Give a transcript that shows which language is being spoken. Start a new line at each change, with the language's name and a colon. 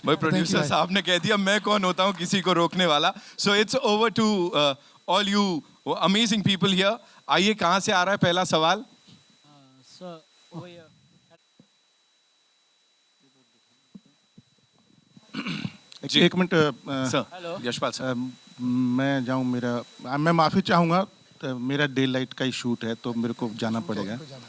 Hindi: भाई प्रोड्यूसर साहब ने कह दिया मैं कौन होता हूँ किसी को रोकने वाला.
English: So it's over to all you amazing people here.
Hindi: आइए कहाँ से आ रहा है पहला सवाल? एक मिनट सर, यशपाल सर. मैं जाऊं, मैं माफ़ी चाहूँगा. मेरा डे लाइट का ही शूट है तो मेरे को जाना पड़ेगा.